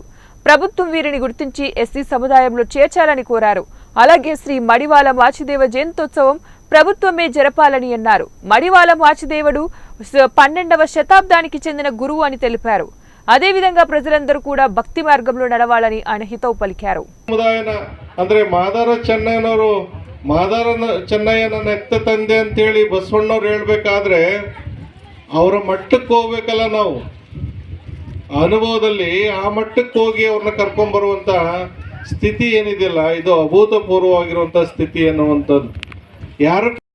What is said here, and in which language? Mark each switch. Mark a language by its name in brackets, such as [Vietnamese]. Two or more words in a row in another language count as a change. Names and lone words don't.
[Telugu] ప్రభుత్వం వీరిని గుర్తించి ఎస్సీ సముదాయంలో చేర్చాలని కోరారు। అలాగే శ్రీ మడివాల వాచిదేవ జయంతోత్సవం ప్రభుత్వమే జరపాలని అన్నారు। మడివాల వాచిదేవుడు 12వ శతాబ్దానికి చెందిన గురువు అని తెలిపారు। అదేవిధంగా ప్రజలందరూ కూడా భక్తి మార్గంలో నడవాలని ఆయన హితవు పలికారు। [Kannada] ಅಂದ್ರೆ ಮಾದಾರ ಚೆನ್ನಯ್ಯನ ನೆತ್ತ ತಂದೆ ಅಂತೇಳಿ ಬಸವಣ್ಣವ್ರು ಹೇಳ್ಬೇಕಾದ್ರೆ ಅವರ ಮಟ್ಟಕ್ಕೆ ಹೋಗ್ಬೇಕಲ್ಲ, ನಾವು ಅನುಭವದಲ್ಲಿ ಆ ಮಟ್ಟಕ್ಕೆ ಹೋಗಿ ಅವ್ರನ್ನ ಕರ್ಕೊಂಡ್ಬರುವಂತ ಸ್ಥಿತಿ ಏನಿದೆಯಲ್ಲ, ಇದು ಅಭೂತಪೂರ್ವವಾಗಿರುವಂತ ಸ್ಥಿತಿ ಅನ್ನುವಂಥದ್ದು ಯಾರು